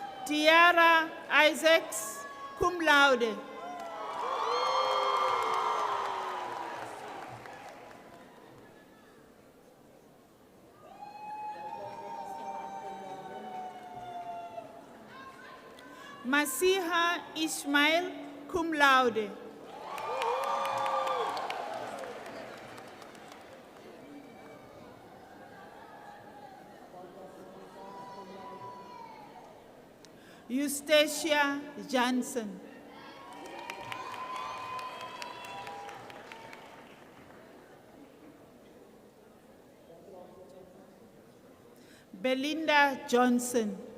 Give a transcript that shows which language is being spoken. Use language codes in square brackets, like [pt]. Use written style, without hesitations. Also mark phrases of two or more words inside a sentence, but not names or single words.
[en] Tiara Isaacs, [la] cum laude. [en] Masiha Ismail, [la] cum laude. [en] Eustacia Johnson. Belinda Johnson.